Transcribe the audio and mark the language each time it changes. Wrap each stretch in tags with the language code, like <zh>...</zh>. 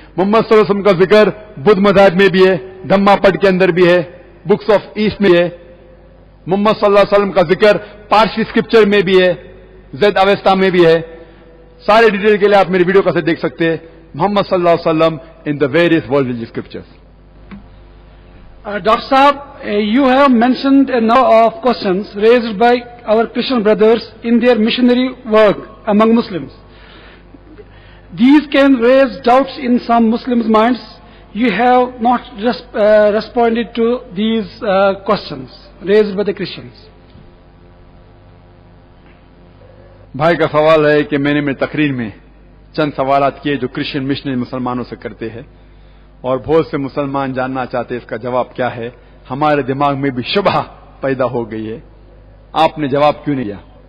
<hi>मोहम्मद सल्लल्लाहु अलैहि वसल्लम का जिक्र बुद्ध मज़हब में भी है, धम्मा पढ़ के अंदर भी है, बुक्स ऑफ ईस्ट में है। मोहम्मद सल्लल्लाहु अलैहि वसल्लम का जिक्र पारसी स्क्रिप्चर में भी है, ज़ैद अवेस्ता में भी है। सारे डिटेल के लिए आप मेरे वीडियो कैसेट देख सकते हैं, मोहम्मद सल्लल्लाहु अलैहि वसल्लम in the various world religious scriptures.</hi> <en>Dr. Saab, you have mentioned a number of questions raised by our Christian brothers in their missionary work among Muslims. These can raise doubts in some Muslims' minds. You have not responded to these questions raised by the Christians.</en> <hi>भाई का सवाल है कि मैंने मेरी तकरीर में चंद सवालात किए जो क्रिश्चियन मिशनरी मुसलमानों से करते हैं, और बहुत से मुसलमान जानना चाहते हैं इसका जवाब क्या है। हमारे दिमाग में भी शुबह पैदा हो गई है, आपने जवाब क्यों नहीं दिया।</hi>